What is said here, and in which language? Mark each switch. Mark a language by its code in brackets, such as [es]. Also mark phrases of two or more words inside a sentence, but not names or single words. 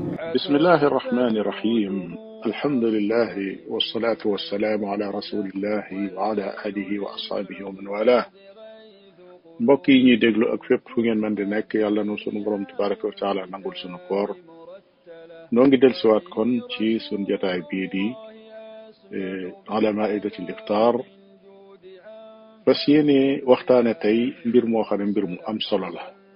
[ar] بسم الله الرحمن الرحيم. الحمد لله والصلاة والسلام على رسول الله وعلى آله وأصحابه ومن والاه. [wo] mbokk yi ñuy déglu ak fépp fu ngeen mën di nekk yàlla nu sunu borom [ar] تبارك وتعالى [wo] nangul sunu koor noo ngi dellusiwaat kon ci sunu jotaay bii di [ar] على مائدة الإفطار [wo] fas yéene waxtaane tey mbir moo xam ne mbir mu am solo la.